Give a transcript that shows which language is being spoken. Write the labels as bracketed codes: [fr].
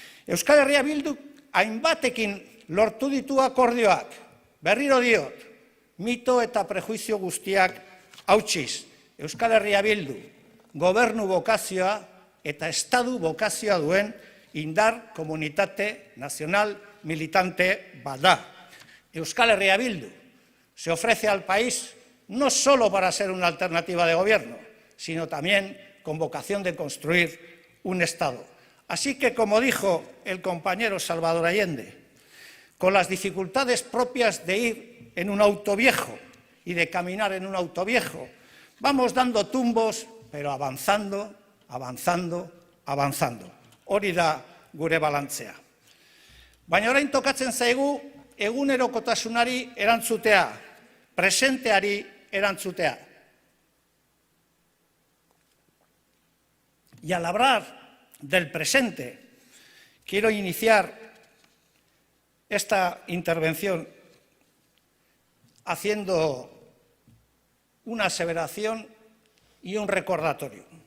[eu] Euskal Herria Bildu hainbatekin lortu ditu akordioak, berriro diot, mito eta prejuizio guztiak hautsiz. Euskal Herria Bildu gobernu bokazioa eta estadu bokazioa duen indar komunitate nazional militante bat da. Euskal Herria Bildu [es] se ofrece al país no solo para ser una alternativa de gobierno, sino también con vocación de construir un Estado. Así que, como dijo el compañero Salvador Allende, con las dificultades propias de ir en un auto viejo y de caminar en un auto viejo, vamos dando tumbos, pero avanzando, avanzando, avanzando. [eu] Hori da gure balantzea. Baina orain tokatzen zaigu egunerokotasunari erantzutea, presenteari erantzutea. [es] Y al hablar del presente, quiero iniciar esta intervención haciendo una aseveración y un recordatorio.